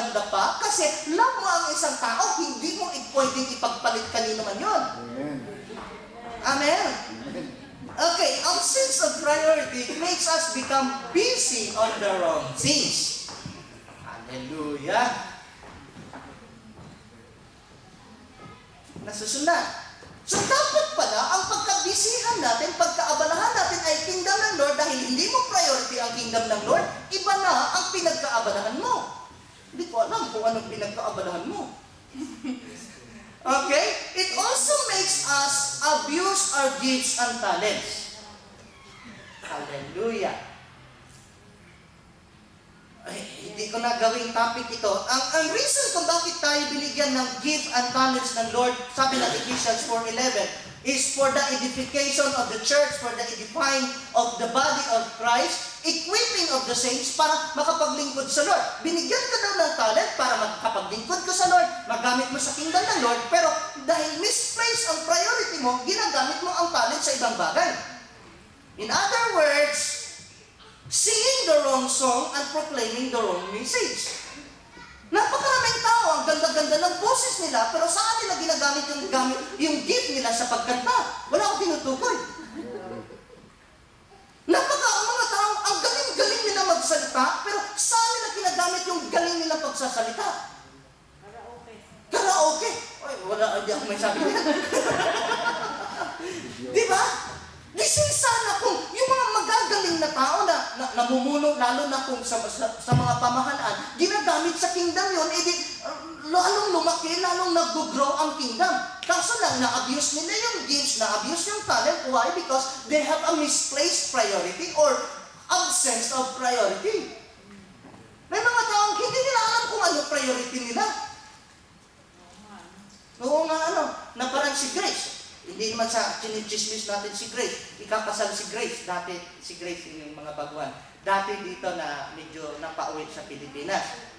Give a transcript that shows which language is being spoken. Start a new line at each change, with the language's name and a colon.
Filipino: ba? Kasi love mo ang isang tao, hindi mo pwedeng ipagpalit kanino man yun. Amen?
English: Okay, our sense of priority makes us become busy on the wrong things. Hallelujah!
Filipino: Nasusunod. So dapat pala, ang pagkabisihan natin, pagkaabalahan natin ay kingdom ng Lord dahil hindi mo priority ang kingdom ng Lord, iba na ang pinagkaabalahan mo. Hindi ko alam kung anong pinagkaabalahan mo. Okay?
English: It also makes us abuse our gifts and talents. Hallelujah.
Filipino: Ay, hindi ko na gawing topic ito. Ang reason kung bakit tayo binigyan ng gift and talents ng Lord, sabi ng Ephesians 4:11,
English: is for the edification of the church, for the edifying of the body of Christ, equipping of the saints
Filipino: para makapaglingkod sa Lord. Binigyan ka daw ng talent para makapaglingkod ka sa Lord, magamit mo sa kingdom ng Lord, pero dahil misplaced ang priority mo, ginagamit mo ang talent sa ibang bagay.
English: In other words, singing the wrong song and proclaiming the wrong message.
Filipino: Napakaraming tao, ang ganda-ganda ng boses nila, pero saan nila ginagamit yung gift nila sa pagkanta? Wala akong tinutukoy. Ang mga tao, ang galing-galing nila magsalita, pero saan nila ginagamit yung galing nila pagsasalita? Karaoke. Ay, wala, hindi ako may sabi niya. Di ba? Gising sana kung yung mga magagaling na tao na namumuno, lalo na kung sa mga pamahalaan, ginagamit sa kingdom yun, edi lalong lumaki, lalong nag-grow ang kingdom. Kaso lang, na-abuse nila yung gifts, na-abuse yung talent. Why?
English: Because they have a misplaced priority or absence of priority.
Filipino: May mga taong hindi nila alam kung ano priority nila. Oo nga, na parang si Grace. Hindi naman sa chinichismis natin si Grace. Ikakasal si Grace. Dati, si Grace yung mga baguhan. Dati dito na medyo napauwi sa Pilipinas.